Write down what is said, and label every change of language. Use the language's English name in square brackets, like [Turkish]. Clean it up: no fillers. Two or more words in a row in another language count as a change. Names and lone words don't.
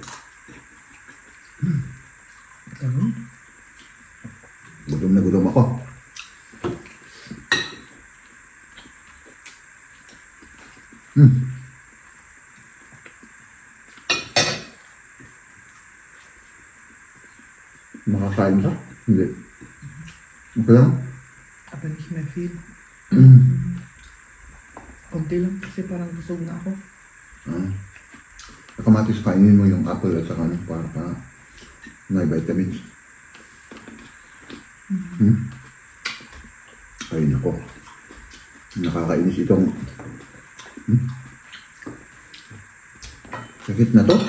[Filipino] Gutom na gutom ako. Makakain ka? Hindi. Okay lang? [German] Aber nicht mehr viel. [Filipino] Konti lang kasi parang busog na ako. Kamatis kainin mo yung apple at saka para may vitamins. Ay nako. Nakakainis itong sakit na to.